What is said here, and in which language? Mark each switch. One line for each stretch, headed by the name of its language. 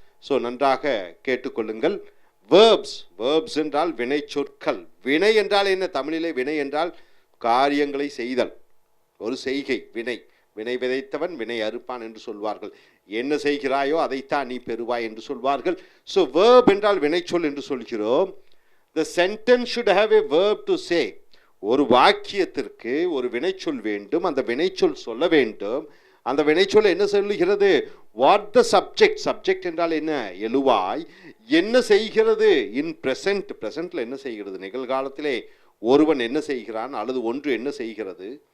Tamil: So நன்றாக கேட்டுக்கொள்ளுங்கள். Verbs, verbs என்றால் வினைச்சொற்கள். வினை என்றால் என்ன? தமிழிலே வினை என்றால் காரியங்களை செய்தல், ஒரு செய்கை. வினை, வினை விதைத்தவன் வினை அறுப்பான் என்று சொல்வார்கள். என்ன செய்கிறாயோ அதைத்தான் நீ பெறுவாய் என்று சொல்வார்கள். ஸோ வேர்ப் என்றால் வினைச்சொல் என்று சொல்கிறோம்.
English: The sentence should have a verb to say.
Tamil: ஒரு வாக்கியத்திற்கு ஒரு வினைச்சொல் வேண்டும். அந்த வினைச்சொல் சொல்ல வேண்டும். அந்த வினைச்சொல் என்ன சொல்லுகிறது?
English: What the subject.
Tamil: சப்ஜெக்ட் என்றால் என்ன? எழுவாய். என்ன செய்கிறது?
English: In present.
Tamil: பிரசன்ட்ல என்ன செய்கிறது? நிகழ்காலத்திலே ஒருவன் என்ன செய்கிறான் அல்லது ஒன்று என்ன செய்கிறது?